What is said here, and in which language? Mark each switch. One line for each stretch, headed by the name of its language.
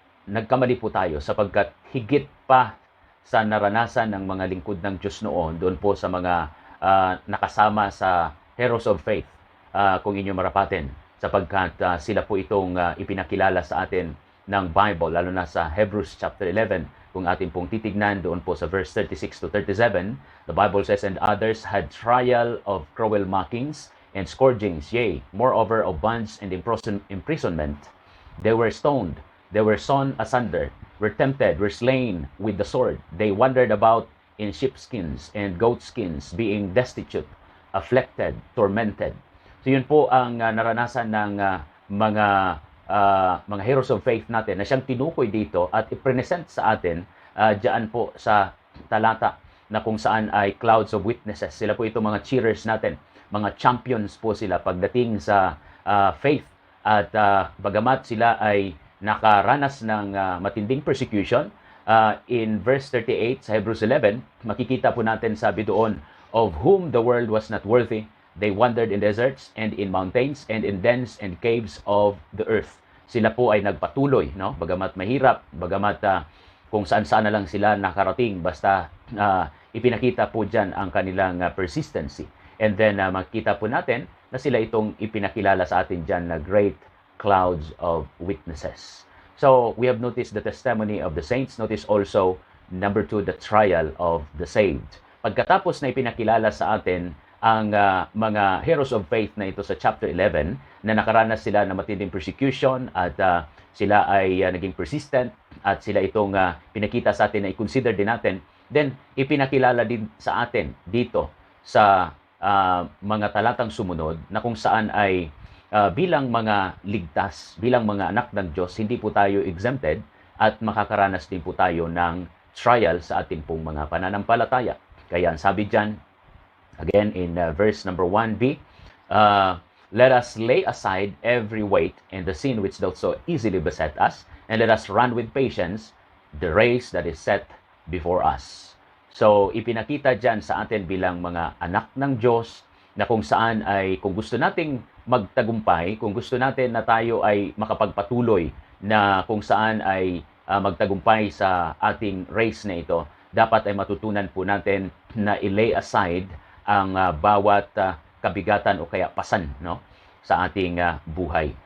Filipino: nagkamali po tayo sapagkat higit pa sa naranasan ng mga lingkod ng Diyos noon, doon po sa mga nakasama sa Heroes of Faith, kung inyo marapatin, sapagkat sila po itong ipinakilala sa atin ng Bible, lalo na sa Hebrews chapter 11. Kung atin pong titignan doon po sa
English: verse 36 to 37, the Bible says, "And others had trial of cruel mockings and scourgings, yea, moreover of bonds and imprisonment. They were stoned, they were sawn asunder, were tempted, were slain with the sword. They wandered about in sheepskins and goatskins, being destitute, afflicted, tormented."
Filipino: So yun po ang naranasan ng mga heroes of faith natin na siyang tinukoy dito at ipresent sa atin diyan po sa talata na kung saan ay clouds of witnesses. Sila po itong mga cheerers natin, mga champions po sila pagdating sa faith. At bagamat sila ay nakaranas ng matinding persecution, in verse 38 sa Hebrews 11, makikita po natin sabi doon,
English: "Of whom the world was not worthy, they wandered in deserts and in mountains and in dens and caves of the earth."
Filipino: Sila po ay nagpatuloy, no? Bagamat mahirap, bagamat kung saan-saan na lang sila nakarating, basta ipinakita po dyan ang kanilang persistency. And then makita po natin na sila itong ipinakilala sa atin dyan na
English: great clouds of witnesses. So, we have noticed the testimony of the saints. Notice also, number 2, the trial of the saved.
Filipino: Pagkatapos na ipinakilala sa atin ang mga heroes of faith na ito sa chapter 11, na nakaranas sila ng matinding persecution at sila ay naging persistent at sila itong pinakita sa atin na i-consider din natin, then ipinakilala din sa atin dito sa mga talatang sumunod na kung saan ay bilang mga ligtas, bilang mga anak ng Diyos, hindi po tayo exempted at makakaranas din po tayo ng trial sa ating pong mga pananampalataya. Kaya ang sabi dyan,
English: Again, in verse number 1b, let us lay aside every weight and the sin which doth so easily beset us, and let us run with patience the race that is set before us.
Filipino: So, ipinakita dyan sa atin bilang mga anak ng Diyos na kung saan ay, kung gusto nating magtagumpay, kung gusto natin na tayo ay makapagpatuloy na kung saan ay magtagumpay sa ating race na ito, dapat ay matutunan po natin na i-lay aside ang bawat kabigatan o kaya pasan, no, sa ating buhay.